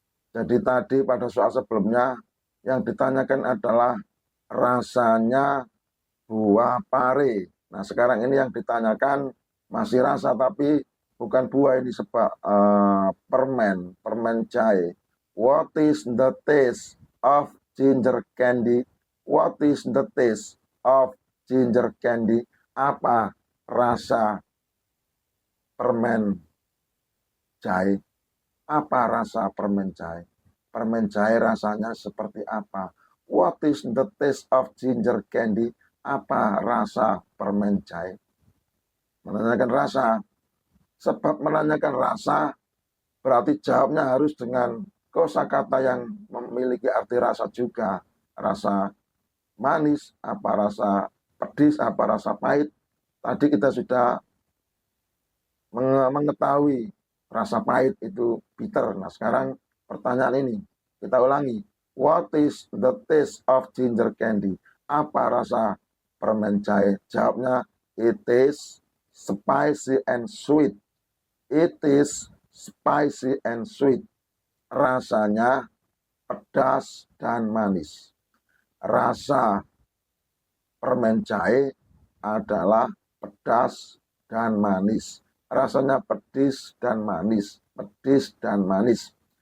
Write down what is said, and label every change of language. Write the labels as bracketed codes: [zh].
[id] Jadi tadi pada soal sebelumnya yang ditanyakan adalah rasanya buah pare. Nah, sekarang ini yang ditanyakan masih rasa tapi bukan buah, ini permen jahe. [en] What is the taste of ginger candy? What is the taste of ginger candy? [id] Apa rasa permen jahe? Apa rasa permen jahe? Permen jahe rasanya seperti apa? [en] What is the taste of ginger candy? [id] Apa rasa permen jahe? Menanyakan rasa. Sebab menanyakan rasa berarti jawabnya harus dengan kosakata yang memiliki arti rasa juga. Rasa manis, apa rasa pedis, apa rasa pahit. Tadi kita sudah mengetahui rasa pahit itu bitter. Nah, sekarang pertanyaan ini kita ulangi. [en] What is the taste of ginger candy? [id] Apa rasa permen jahe? Jawabnya, [en] it is spicy and sweet. It is spicy and sweet. [id] Rasanya pedas dan manis. Rasa permen jahe adalah pedas dan manis. Rasanya pedis dan manis. Pedis dan manis.